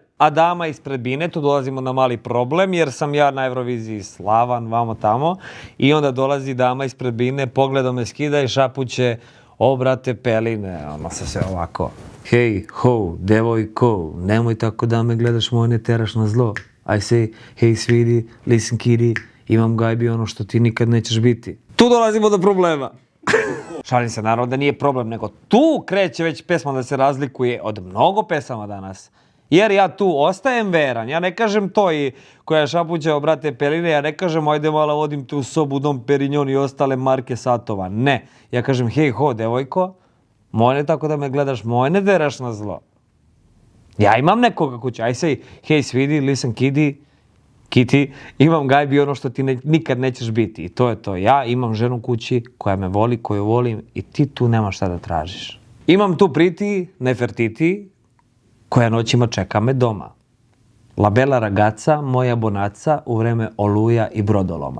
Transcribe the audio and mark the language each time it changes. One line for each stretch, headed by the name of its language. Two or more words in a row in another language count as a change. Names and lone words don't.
Serbian: A dama ispred bine, tu dolazimo na mali problem jer sam ja na Euroviziji slavan, vamo tamo i onda dolazi dama ispred bine, pogledom me skida i šapuće, o brate Peline, ono se sve ovako. Hej, ho, devojko, nemoj tako da me gledaš, moj ne teraš na zlo.
English: I say, hey sweetie, listen kitty,
Serbian: imam gajbi ono što ti nikad nećeš biti. Tu dolazimo do problema. Šalim se, naravno da nije problem, nego tu kreće već pesma da se razlikuje od mnogo pesama danas. Jer ja tu ostajem veran, ja ne kažem to i koja šapuća o brate Peline, ja ne kažem ajde malo vodim tu sobu Dom Perignon i ostale marke satova, ne. Ja kažem hej ho devojko, moj ne tako da me gledaš, moj ne deraš na zlo. Ja imam nekoga kuća,
English: I say hey sweetie, listen kitty,
Serbian: imam gajbi ono što ti nikad nećeš biti i to je to. Ja imam ženu kući koja me voli, koju volim i ti tu nemaš šta da tražiš. Imam tu Priti, Nefertiti, koja noćima čeka me doma.
Italian: La bella ragazza,
Serbian: moja bonaca u vreme oluja i brodoloma.